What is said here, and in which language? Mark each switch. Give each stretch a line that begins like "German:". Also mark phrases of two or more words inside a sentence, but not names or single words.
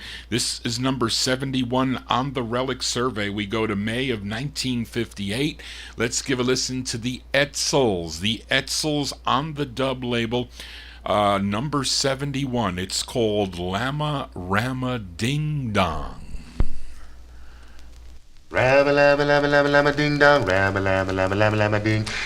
English: This is number 71 on the Relic survey. We go to May of 1958. Let's give a listen to the Edsels. The Edsels on the Dub label, number 71. It's called Lama Rama Ding Dong. Rabba labba labba labba labba ding dong, rabba labba labba labba labba ding.